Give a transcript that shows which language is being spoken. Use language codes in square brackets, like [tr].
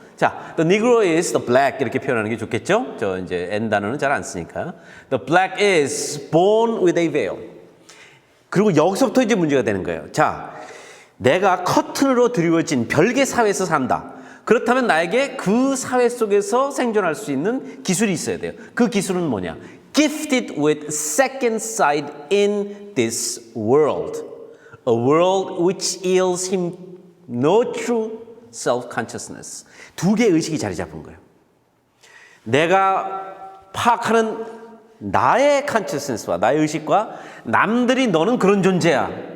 [ko] 자, [en] the Negro is the black [ko] 이렇게 표현하는 게 좋겠죠? 저 이제 N 단어는 잘 안 쓰니까. [en] The black is born with a veil. [ko] 그리고 여기서부터 이제 문제가 되는 거예요. 자, 내가 커튼으로 드리워진 별개 사회에서 산다. 그렇다면 나에게 그 사회 속에서 생존할 수 있는 기술이 있어야 돼요. 그 기술은 뭐냐? [en] Gifted with second sight in this world. A world which yields him no true self-consciousness. [ko] 두 개의 의식이 자리 잡은 거예요. 내가 파악하는 나의 consciousness와 나의 의식과 남들이 너는 그런 존재야.